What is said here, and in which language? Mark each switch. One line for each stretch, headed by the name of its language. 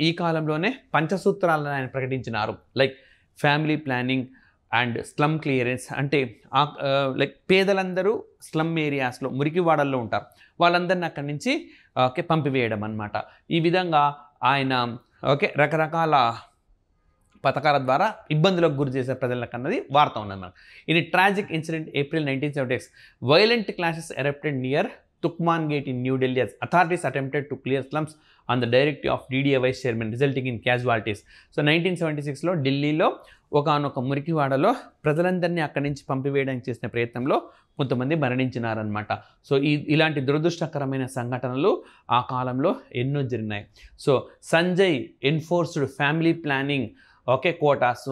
Telugu: ఈ కాలంలోనే పంచసూత్రాలను ఆయన ప్రకటించినారు.
English: like family planning and slum clearance,
Telugu: అంటే లైక్ పేదలందరూ స్లమ్ ఏరియాస్లో మురికివాడల్లో ఉంటారు, వాళ్ళందరినీ అక్కడి నుంచి ఓకే పంపివేయడం అనమాట. ఈ విధంగా ఆయన ఓకే రకరకాల పథకాల ద్వారా ఇబ్బందులకు గురి చేసే ప్రజలకు అన్నది వార్త ఉన్నది మనకు.
English: In tragic incident April 1976, violent clashes erupted near Tukman Gate in New Delhi as authorities attempted to clear slums on the directive of DDA vice chairman, resulting in casualties.
Telugu: So 1976లో ఢిల్లీలో ఒకనొక మురికివాడలో ప్రజలందరినీ అక్కడి నుంచి పంపివేయడానికి చేసిన ప్రయత్నంలో కొంతమంది మరణించినారనమాట. సో ఇలాంటి దురదృష్టకరమైన సంఘటనలు ఆ కాలంలో ఎన్నో జరిగినాయి.
English: So Sanjay enforced family planning okay quotas.